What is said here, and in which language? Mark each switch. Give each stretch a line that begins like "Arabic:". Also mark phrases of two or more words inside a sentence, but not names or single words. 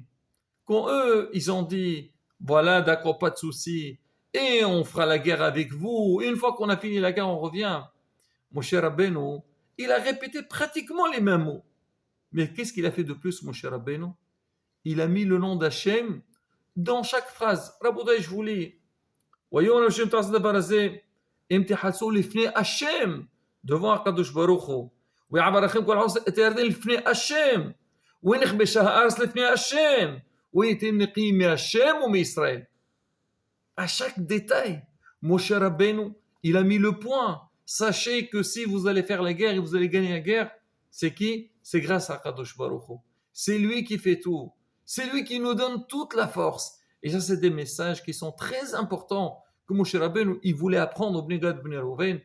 French: Quand eux, ils ont dit, voilà, d'accord, pas de souci, et on fera la guerre avec vous, et une fois qu'on a fini la guerre, on revient. Moshe Rabbeinu, il a répété pratiquement les mêmes mots. Mais qu'est-ce qu'il a fait de plus, Moshe Rabbeinu? Il a mis le nom d'Hachem dans chaque phrase.
Hebrew: Rabotai,
French: je vous lis. Voyons
Hebrew: Hachem t'a דבר הזה, אם תחלצו לפני השם, devant הקדוש ברוך הוא, ויעבר לכם כל העוס את הירדן לפני השם, ונכבשה הארץ לפני השם, והייתם נקיים מהשם ומישראל.
French: À chaque détail, Moshe Rabbeinu, il a mis le point. Sachez que si vous allez faire la guerre et vous allez gagner la guerre, c'est qui? C'est grâce à
Hebrew: קדוש ברוך הוא.
French: C'est lui qui fait tout. C'est lui qui nous donne toute la force. Et ça, c'est des messages qui sont très importants que Moshe Rabbeinu, il voulait apprendre au Bnei Gad Bnei Reuven.